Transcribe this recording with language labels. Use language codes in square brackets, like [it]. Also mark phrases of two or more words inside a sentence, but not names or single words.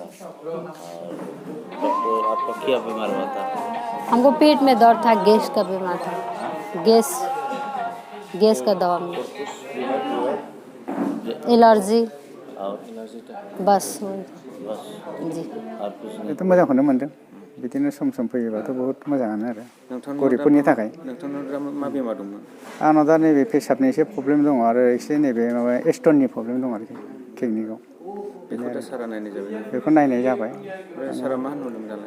[hi] और डॉक्टर आपका क्या बीमार हुआ था? हमको पेट में दर्द था, गैस का बीमार था, गैस का दवा मिला, एलर्जी और बस बस जी। और कुछ नहीं? [brx] itu मोजांखौनो मोनदों बिदिनो सम सम फैयोबाथ' बहुत मोजाङानो आरो गरिबफोरनि थाखाय नोंथांनाव मा बेमार दंमोन? आंनाव दा नैबे पेसाबनि एसे प्रब्लेम दङ आरो एसे नैबे माबा स्टननि प्रब्लेम दं आरोखि किडनिकआव बेखौ दा सारा नायनाय जाबाय। बेखौ नायनाय जाबाय ओमफ्राय सारा मा होनहरदोंमोन दालाय?